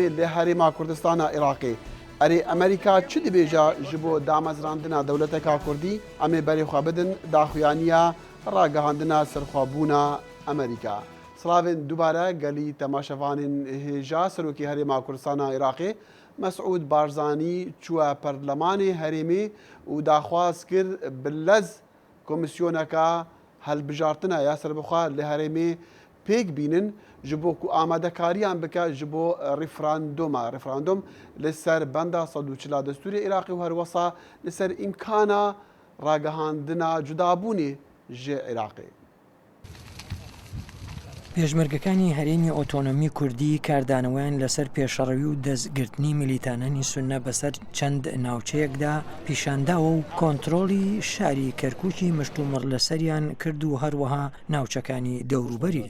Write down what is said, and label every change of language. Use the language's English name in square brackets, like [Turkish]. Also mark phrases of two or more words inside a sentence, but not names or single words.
[Kurdish] لحریم کردستان عراقی اری امریکا چی دی بیجا جبو دامزراندنا دولتکا کردی امی بری خوابدن داخویانیا راگهاندنا سرخوابونا امریکا سلاوین دوباره گلی تماشاوانین هجا سروکی حریم کردستان عراقی مسعود بارزانی چوه پرلمان هریمی و داخواست کرد بلز کمیسیونکا هلبجارتنا یا سربخوا لهریمی پیک بینن جبو کو آماده کاریان بکا جبو رفراندوم لسر بنده 140 دستور عراقی و هر وصا لسر امکانا راگهاندنا جدابونی ج عراقی [Central Kurdish] پێشمەرگەکانی هەرێمی ئۆتۆنۆمی کوردی کاردانەوەیان لەسەر پێشەڕەوی و دەستگرتنی میلیتانانی سونە بەسەر چەند ناوچەیەکدا پیشانداوە و کۆنتڕۆڵی شاری کەرکووکی مشتومڕ لەسەریان کرد و هەروەها ناوچەکانی دەوروبەری.